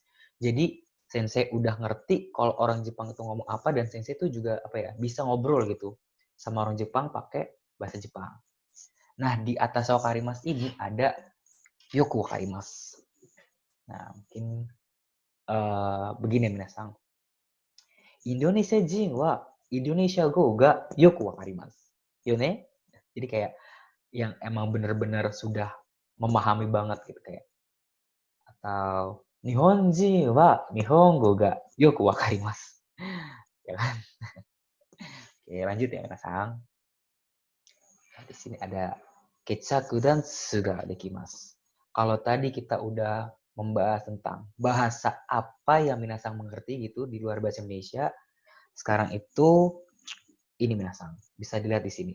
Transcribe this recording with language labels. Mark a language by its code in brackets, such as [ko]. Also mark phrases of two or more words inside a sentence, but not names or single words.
[id] Jadi sensei udah ngerti kalau orang Jepang itu ngomong apa dan sensei itu juga apa ya, bisa ngobrol gitu sama orang Jepang pakai bahasa Jepang. Nah, di atas wakarimas ini ada [ja] よくわかります. [id] Nah, mungkin begini minasang. [ja] インドネシア人はインドネシア語がよくわかります. よね? [id] Jadi kayak yang emang bener-bener sudah memahami banget gitu kayak atau [ja] 日本人は日本語がよくわかります. [id] Ya kan? Oke, lanjut ya minasang. Di sini ada ketsaku dan suga dekimasu. Kalau tadi kita udah membahas tentang bahasa apa yang minasang mengerti gitu di luar bahasa Indonesia, sekarang itu ini minasang bisa dilihat di sini.